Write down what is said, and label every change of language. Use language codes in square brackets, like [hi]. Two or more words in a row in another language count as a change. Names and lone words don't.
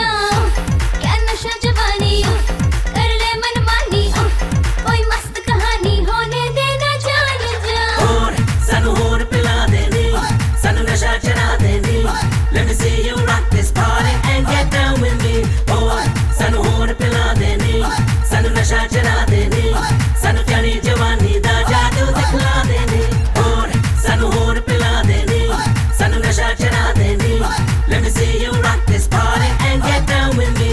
[hi] क्या नशा जवानी कर ले मनमानी, कोई मस्त कहानी होने देना जान जा। [pa] ਹੋਰ ਸਾਨੂੰ ਹੋਰ ਪਿਲਾ ਦੇਣੀ, ਸਾਨੂੰ ਨਸ਼ਾ ਚੜ੍ਹਾ ਦੇਣੀ। [en] Let me see you rock this party and get down with me. Boy, [pa] ਸਾਨੂੰ ਹੋਰ ਪਿਲਾ ਦੇਣੀ, ਸਾਨੂੰ ਨਸ਼ਾ ਚੜ੍ਹਾ ਦੇਣੀ, ਸਾਨੂੰ ਜਾਨੀ ਜਵਾਨੀ ਦਾ ਜਾਦੂ ਦਿਖਲਾ ਦੇਣੀ। ਹੋਰ ਸਾਨੂੰ ਹੋਰ ਪਿਲਾ ਦੇਣੀ, ਸਾਨੂੰ ਨਸ਼ਾ ਚੜ੍ਹਾ ਦੇਣੀ। [en] Let me see you rock this party and get down with me.